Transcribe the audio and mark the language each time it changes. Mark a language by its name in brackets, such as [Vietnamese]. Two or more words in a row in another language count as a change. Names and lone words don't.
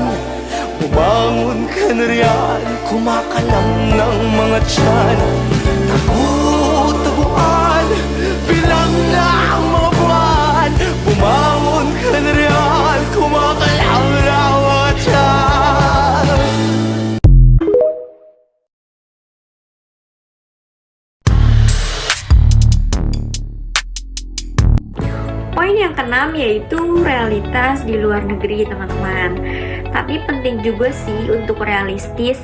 [Filipino] Bumangon ka na riyan, kumakalam ng mga tiyan. Tagu-taguan, bilang ng mga buwan. Bumangon ka na riyan, kumakalam ng mga tiyan. [Indonesian] Poin yang keenam yaitu realitas di luar negeri teman-teman. Tapi penting juga sih untuk realistis.